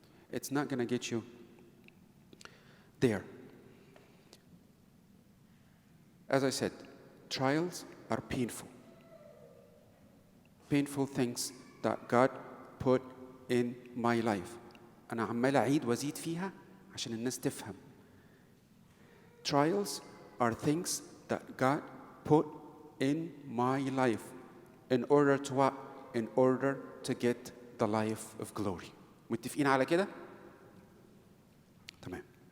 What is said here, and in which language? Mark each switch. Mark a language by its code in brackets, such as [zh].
[en] It's not going to get you there. As I said, trials are painful. Painful things that God put in my life. [ar] أنا عمال أعيد وأزيد فيها عشان الناس تفهم. [en] Trials are things that God put in my life in order to what? In order to get the life of glory. [ar] متفقين على كده؟ تمام.